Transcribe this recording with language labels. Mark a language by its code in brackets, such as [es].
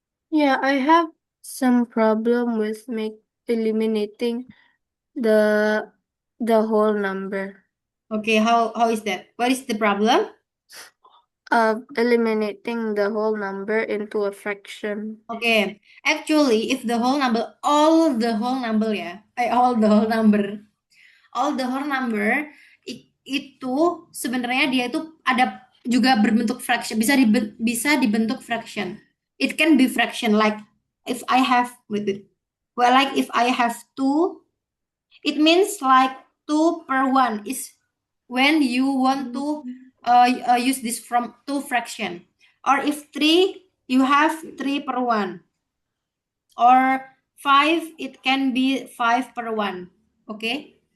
[en] yeah, I have some problem with make eliminating the whole number. Okay, how is that? What is the problem? Eliminating the whole number into a fraction. Okay, actually, if the whole number, all the whole number [id] itu sebenarnya dia itu ada juga berbentuk fraction, bisa dibentuk fraction. [en] It can be fraction like if I have well, like if I have two, it means like 2/1 is when you want to use this from two fraction. Or if three, you have 3/1. Or five, it can be 5/1. Okay.